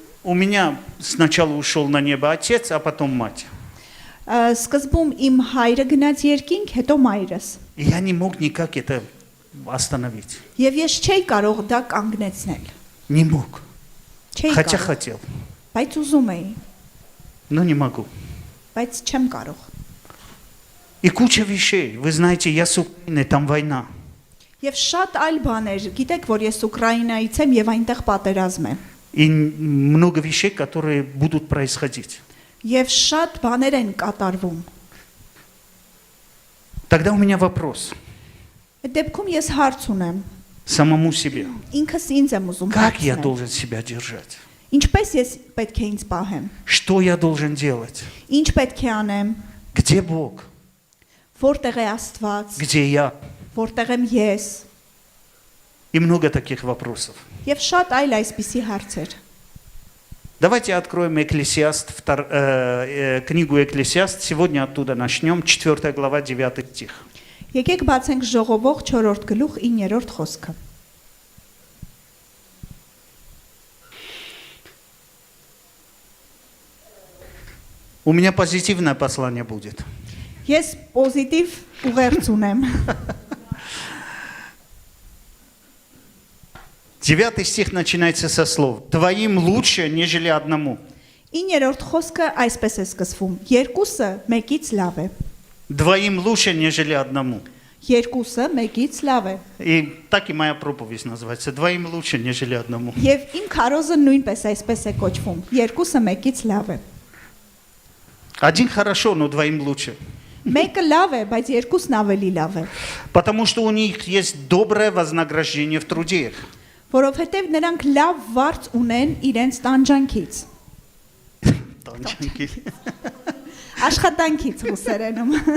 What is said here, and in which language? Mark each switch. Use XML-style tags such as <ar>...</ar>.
<ru>У меня сначала ушел на небо отец, а потом мать.</ru> <hy>Սկզբում իմ հայրը գնաց երկինք, հետո մայրս։</hy> <ru>И я не мог никак это остановить.</ru> <hy>Եվ ես չէի կարող դա կանգնեցնել։</hy> <ru>Не мог.</ru> <hy>Չէի</hy> <ru>Хотя</ru> <hy>կարող,</hy> <ru>хотел,</ru> <hy>բայց ուզում էի,</hy> <ru>но не могу.</ru> <hy>բայց չեմ կարող։</hy> <ru>И куча вещей. Вы знаете, я с Украины, там война.</ru> <hy>Եվ շատ այլ բաներ, գիտեք, որ ես Ուկրաինայից եմ եւ այնտեղ պատերազմ է։</hy> <ru>И много вещей, которые будут происходить.</ru> <hy>Եվ շատ բաներ են կատարվում։</hy> <ru>Тогда у меня вопрос</ru> <hy>Այդ դեպքում ես հարց ունեմ,</hy> <ru>самому себе.</ru> <hy>ինքս ինձ եմ ուզում</hy> <ru>Как я</ru> <hy>հարցնել։</hy> <ru>должен себя держать?</ru> <hy>Ինչպես ես պետք է ինձ պահեմ։</hy> <ru>Что я должен делать?</ru> <hy>Ինչ պետք է անեմ։</hy> <ru>Где Бог?</ru> <hy>Որտեղ է Աստված։</hy> <ru>Где я?</ru> <hy>Որտեղ եմ ես։</hy> <ru>И много таких вопросов.</ru> <hy>Եվ շատ այլ այսպիսի հարցեր։</hy> <ru>Давайте откроем книгу Экклесиаст. Сегодня оттуда начнем. 4 глава, 9 стих.</ru> <hy>Եկեք բացենք Ժողովող 4-րդ գլուխ 9-րդ խոսքը։</hy> <ru>У меня позитивное послание будет.</ru> <hy>Ես պոզիտիվ ուղերձ ունեմ։</hy> <ru>9 стих начинается со слов «Твоим лучше, нежели одному».</ru> <hy>9-րդ խոսքը այսպես է սկսվում. Երկուսը մեկից լավ է։</hy> <ru>Двоим лучше, нежели одному.</ru> <hy>Երկուսը մեկից լավ է։</hy> <ru>И так и моя проповедь называется. Двоим лучше, нежели одному.</ru> <hy>Եվ իմ քարոզը նույնպես այսպես է կոչվում. Երկուսը մեկից լավ է։ Один хорошо, но двоим лучше. Մեկը լավ է, բայց երկուսն ավելի լավ է։ Потому что у них есть доброе вознаграждение в труде. Որովհետև նրանք լավ վարձ ունեն իրենց տանջանքից։ Տանջանքի։ Աշխատանքից ռուսերենում։</hy>